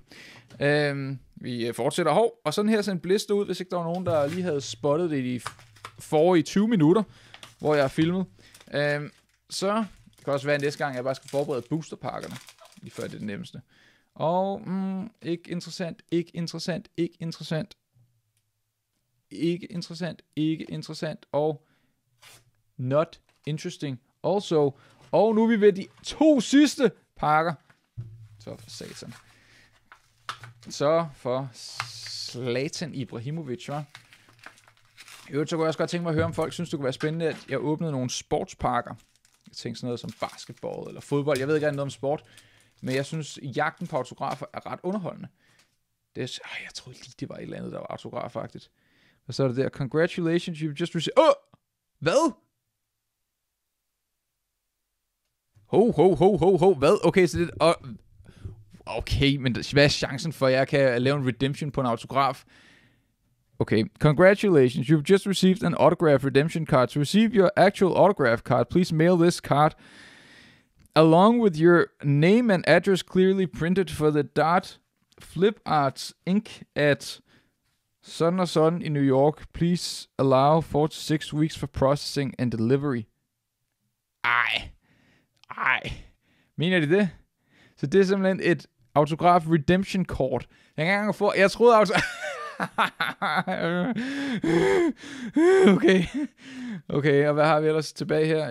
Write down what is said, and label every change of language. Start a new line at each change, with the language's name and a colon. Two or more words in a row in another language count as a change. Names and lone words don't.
Danish: Vi fortsætter og sådan her ser en blister ud, hvis ikke der var nogen, der lige havde spottet det i forrige 20 minutter, hvor jeg har filmet. Så det kan også være, at næste gang jeg bare skal forberede boosterpakkerne, lige før det er det nemmeste. Og ikke interessant, og
English: not interesting also.
Danish: Og nu er vi ved de 2 sidste pakker. Så for satan. Så for Zlatan Ibrahimovic, hva'? I øvrigt så kunne jeg også godt tænke mig at høre, om folk synes, det kunne være spændende, at jeg åbnede nogle sportspakker. Jeg tænkte sådan noget som basketball eller fodbold. Jeg ved ikke rigtig noget om sport, men jeg synes, jagten på autografer er ret underholdende. Jeg troede lige, det var et eller andet, der var autograf, faktisk. Og så er det der,
English: congratulations, you've just received...
Danish: Hvad? Hvad? Okay, så det... Okay, men hvad er chancen for, at jeg kan lave en redemption på en autograf?
English: Okay, congratulations, you've just received an autograph redemption card. To receive your actual autograph card, please mail this card along with your name and address clearly printed for the Dart Flip Arts Inc.
Danish: at sådan og sådan i New York.
English: Please allow 4 to 6 weeks for processing and delivery.
Danish: Ej. Mener de det? Så det er simpelthen et autograf redemption kort. Jeg kan ikke engang få... Jeg troede Okay, og hvad har vi ellers tilbage her?